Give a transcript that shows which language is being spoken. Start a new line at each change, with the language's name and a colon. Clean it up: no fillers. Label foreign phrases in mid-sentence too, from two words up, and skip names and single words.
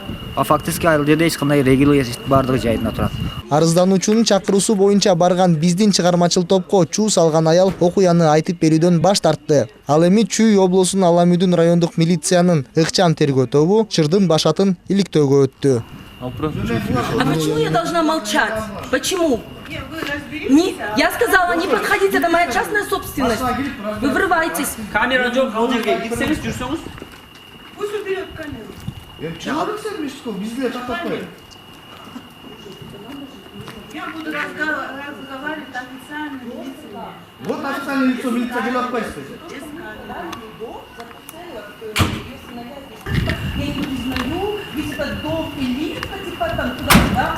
Kyrgyz: А фактически ал жерде эч кандай регил бардыгы жайында турат. Арыздануучунун чакыруусу боюнча барган биздин чыгармачыл топко чуу салган аял окуяны айтып берүүдөн баш тартты. Ал эми Чүй облусунун Аламүдүн райондук милициянын ыкчам тергөө тобу Чырдын башатын иликтөөгө өттү.
Russian: А почему я должна молчать? Почему? Я сказала, не подходите, это моя частная собственность. Вы врываетесь.
Kazakh: Камера жоқ, ал жерге кетсеңіз, жүрсеңіз.
Russian: Пусть уберет камеру. Я буду разговаривать официально милиция. Вот официальное лицо милиция дело отпустит. Я не признаю, ведь этот дом элитка, типа там туда-сюда.